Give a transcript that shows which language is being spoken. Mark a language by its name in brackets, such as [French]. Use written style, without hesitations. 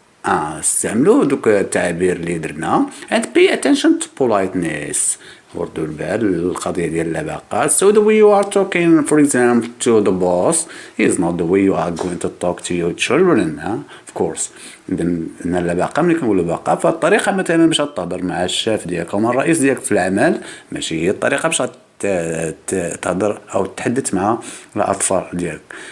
[Arabic] استعملوا دوك التعابير اللي درنا [English] and pay attention to politeness. [Arabic] وردوا البال القضية ديال اللباقة. [English] So the way you are talking for example to the boss is not the way you are going to talk to your children. Of course. [Arabic] إذن اللباقة ملي كنقولوا لباقة فالطريقة مثلا باش تهضر مع الشاف ديالك أو مع الرئيس ديالك في العمل ماشي هي الطريقة باش تهضر أو تحدث مع الأطفال ديالك.